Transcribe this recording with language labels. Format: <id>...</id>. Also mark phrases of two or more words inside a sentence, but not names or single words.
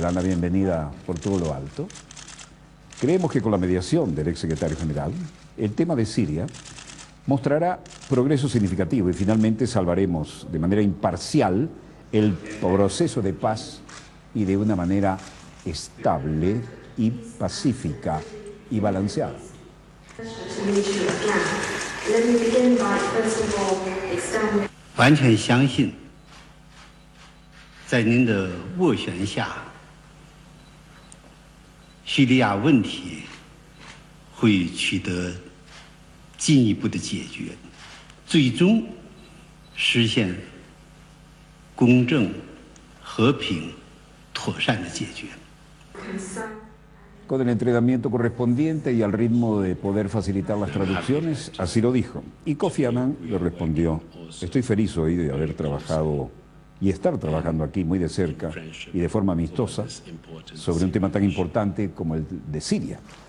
<es>dan la bienvenida por todo lo alto, creemos que con la mediación del ex secretario general, el tema de Siria mostrará progreso significativo y finalmente salvaremos de manera imparcial el proceso de paz y de una manera estable y pacífica y balanceada.</es> <zh>完全相信，在您的斡旋下，叙利亚问题会取得进一步的解决，最终实现公正、和平、妥善的解决。</zh> <es>Con el entrenamiento correspondiente y al ritmo de poder facilitar las traducciones, así lo dijo. Y Kofi Annan le respondió: estoy feliz hoy de haber trabajado y estar trabajando aquí muy de cerca y de forma amistosa sobre un tema tan importante como el de Siria.</es>